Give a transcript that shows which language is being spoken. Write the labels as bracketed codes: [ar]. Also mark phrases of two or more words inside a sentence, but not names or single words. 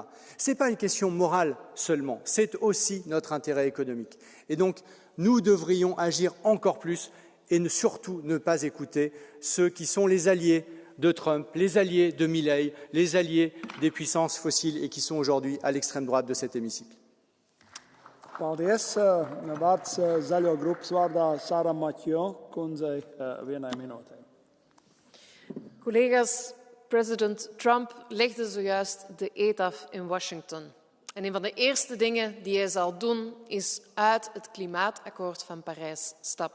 [fr] Ce n'est pas une question morale seulement, c'est aussi notre intérêt économique. Et donc, nous devrions agir encore plus et surtout ne pas écouter ceux qui sont les alliés de Trump, les alliés de Milei, les alliés des puissances fossiles et qui sont aujourd'hui à l'extrême droite de cet hémicycle. [lv] Paldies. Vārds Zaļo grupas vārdā Sara Matjo kundzei vienai minūtei. [nl] Collega's, president Trump legde zojuist de eed af in Washington. En een van de eerste dingen die hij zal doen, is uit het klimaatakkoord van Parijs stappen.